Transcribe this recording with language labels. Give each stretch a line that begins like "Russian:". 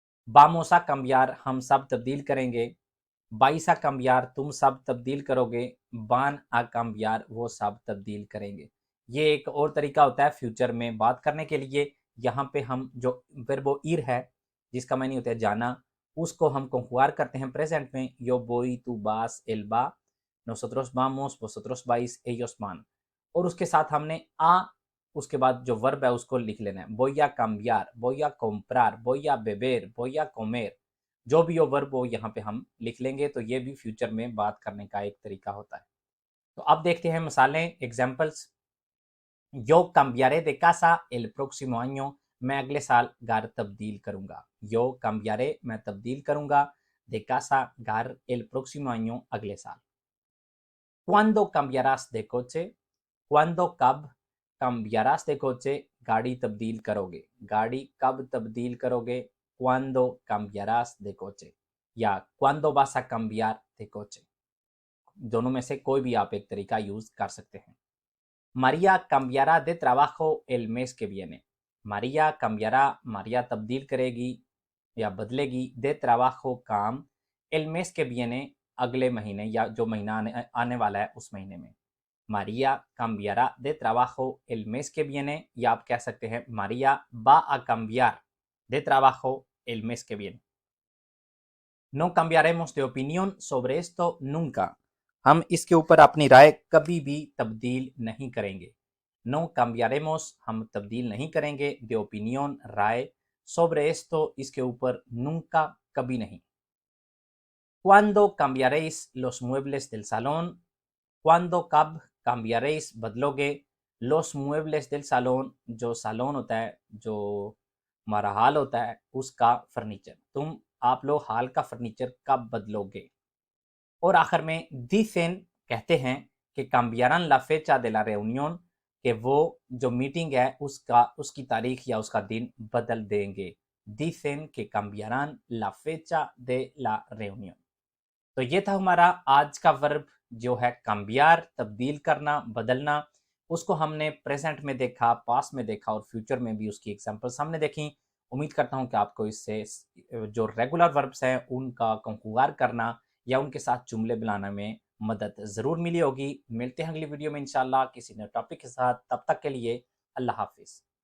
Spanish: vamos a cambiar,
Hindi: हम सब तब्दील करेंगे।
Spanish: vais a cambiar,
Hindi: तुम सब तब्दील करोगे।
Spanish: van a cambiar,
Hindi: वो सब तब्दील करेंगे। ये एक और तरीका होता है फ्यूचर में बात करने के लिए। यहाँ पे हम जो verbo ir है जिसका मानी होता है जाना, उसको हम कंजुगार करते हैं प्रेजेंट में।
Spanish: yo voy, tú vas, él va, nosotros vamos, vosotros vais, ellos van।
Hindi: और उसके साथ हमने उसके बाद जो वर्ब है उसको लिख लेना है।
Spanish: voy a cambiar, voy a comprar, voy a beber, voy a comer,
Hindi: जो भी हो वर्ब वो यहाँ पे हम लिख लेंगे, तो ये भी फ्यूचर में बात करने का एक तरीका होता है। तो अब देखते हैं मिसालें, एग्जाम्पल्स।
Spanish: यो cambiaré de casa el próximo año,
Hindi: मैं अगले साल घर तब्दील करूंगा।
Spanish: यो cambiaré,
Hindi: मैं तब्दील करूंगा,
Spanish: de casa, घर, el próximo año,
Hindi: अगले साल।
Spanish: ¿Cuándo cambiarás de coche? ¿Cuándo,
Hindi: कब,
Spanish: cambiarás de coche,
Hindi: गाड़ी तब्दील करोगे, गाड़ी कब तब्दील करोगे,
Spanish: ¿Cuándo cambiarás de coche? या ¿Cuándo vas a cambiar de coche?
Hindi: दोनों में से कोई भी आप एक तरीका यूज कर सकते हैं।
Spanish: María cambiará de trabajo el mes que viene। María cambiará,
Hindi: María तब्दील करेगी या बदलेगी,
Spanish: de trabajo,
Hindi: काम,
Spanish: el mes que viene,
Hindi: अगले महीने या जो महीना आने वाला है उस महीने में।
Spanish: María cambiará de trabajo el mes que viene,
Hindi: या आप कह सकते हैं
Spanish: María va a cambiar de trabajo el mes que viene। No cambiaremos de opinión sobre esto nunca।
Hindi: हम इसके ऊपर अपनी राय कभी भी तब्दील नहीं करेंगे।
Spanish: No cambiaremos,
Hindi: हम तब्दील नहीं करेंगे,
Spanish: de opinión,
Hindi: राय,
Spanish: sobre esto,
Hindi: इसके ऊपर,
Spanish: nunca,
Hindi: कभी नहीं।
Spanish: ¿Cuándo cambiaréis los muebles del salón? ¿Cuándo,
Hindi: कब,
Spanish: cambiaréis,
Hindi: बदलोगे,
Spanish: los muebles del salón,
Hindi: जो salon होता है, जो हमारा हाल होता है, उसका फर्नीचर, आप लोग हाल का फर्नीचर कब बदलोगे। और आखिर में
Spanish: dicen,
Hindi: कहते हैं कि
Spanish: cambiarán la fecha de la reunión,
Hindi: कि वो जो मीटिंग है उसकी तारीख या उसका दिन बदल देंगे।
Spanish: dicen que cambiarán la fecha de la reunión।
Hindi: तो ये था हमारा आज का वर्ब जो है cambiar, तब्दील करना, बदलना। उसको हमने प्रेजेंट में देखा, पास्ट में देखा और फ्यूचर में भी उसकी एग्जांपल्स हमने देखी। उम्मीद करता हूं कि आपको इससे जो रेगुलर वर्ब्स हैं उनका कंजुगार करना या उनके साथ जुमले बनाने में मदद ज़रूर मिली होगी। मिलते हैं अगली वीडियो में इंशाल्लाह किसी नए टॉपिक के साथ। तब तक के लिए अल्लाह हाफिज़।